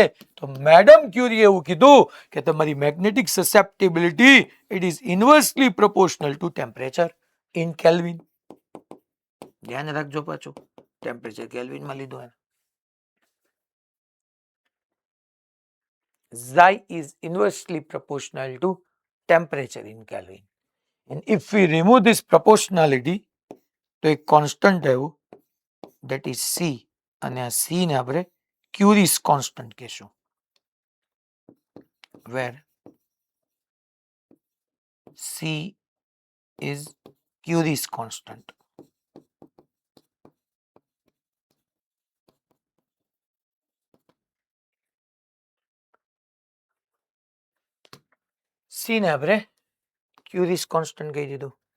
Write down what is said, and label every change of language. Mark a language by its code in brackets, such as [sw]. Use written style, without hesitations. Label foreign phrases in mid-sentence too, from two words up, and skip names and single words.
[gu] તો મેડમ ક્યુરીએ એવું કીધું કે તમારી [en] magnetic susceptibility it is inversely proportional to temperature in Kelvin. [gu] ધ્યાન રાખજો, પાછું ટેમ્પરેચર કેલ્વિનમાં લીધું. [en] chi is inversely proportional to temperature in Kelvin. And if we remove this proportionality [gu] તો એક કોન્સ્ટન્ટ આવ્યું [en] that is C, [gu] અને આ C ને આપણે [en] Curie's constant કહેશું, where C is Curie's constant. [gu] C ને આપણે [en] Curie's constant [gu] કહી દીધું.